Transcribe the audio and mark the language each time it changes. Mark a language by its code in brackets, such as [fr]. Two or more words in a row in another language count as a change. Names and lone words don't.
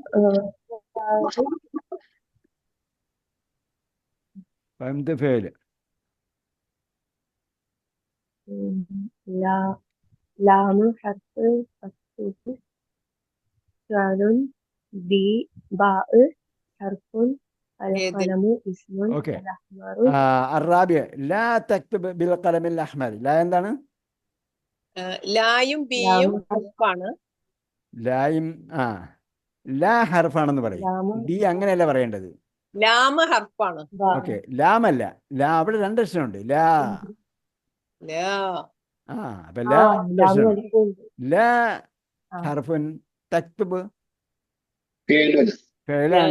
[ar] فهمت فعل. لام حرف. فعل. بي با حرف. القلم اسم. [ml] ഓക്കെ. [ar] الأحمر. الرابع لا تكتب بالقلم الأحمر. [ml] لا എന്താണ്? ലായും ബിയും ഹർഫാണ്. ലായും ലാ ഹർഫാണെന്ന് പറയും. ബി അങ്ങനെയല്ല പറയേണ്ടത്. ലാമ ഹർഫാണ്. ഓക്കെ. ലാമല്ല. ലാ അവിടെ രണ്ടക്ഷരമുണ്ട്. ലാ. അപ്പൊ [ar] لا لا حرف تكتب [ml] ഫെയിലാണ്.